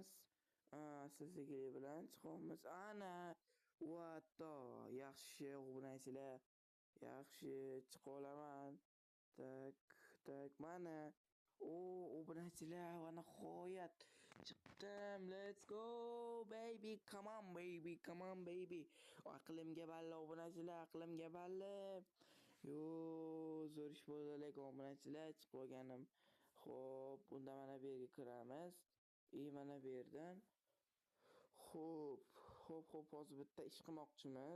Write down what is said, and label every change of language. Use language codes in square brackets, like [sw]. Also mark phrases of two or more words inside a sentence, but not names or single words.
[uz] Asta-sekinlik bilan chiqamiz. Ana, yaxshi obunachilar. Yaxshi, chiqib olaman. Tak, mana. Obunachilar, va nihoyat chiqdim. [en] Let's go, baby. Come on, baby. [uz] Aqlimga balla, obunachilar, aqlimga balla. Zo'r ish bo'ldi, lekin obunachilar, chiqib olganim. Xo'p, bunda mana bu yerga kiramiz. Mana bu yerdan. Xo'p, hozir bitta ish qilmoqchimiz.